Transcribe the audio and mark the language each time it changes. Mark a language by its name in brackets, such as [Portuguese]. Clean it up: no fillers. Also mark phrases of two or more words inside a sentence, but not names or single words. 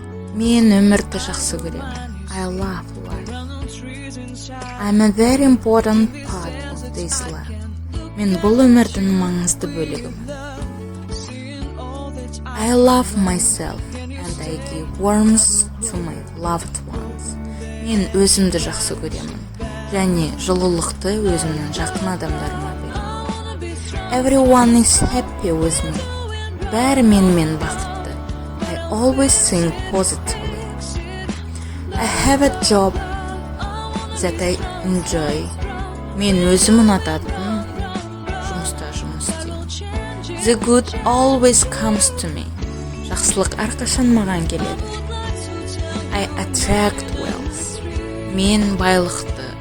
[Kazakh] Мен өмірді жақсы көремін. [English] I love life. I'm a very important part of this life. [Kazakh] Мен бұл өмірдің маңызды бөлігімін. [English] I love myself and I give warmth to my loved ones. [Kazakh] Мен өзімді жақсы көремін және жылулықты өзімнің жақын адамдарыма беремін. [English] Everyone is happy with me. [Kazakh] Бәрі менімен бақытты. [English] I always think positively. I have a job that I enjoy. [Kazakh] Мен өзім ұнататын жұмыста жұмыс істеймін. [English] The good always comes to me. [Kazakh] Жақсылық әрқашан маған келеді. [English] I attract wealth. [Kazakh] Мен байлықты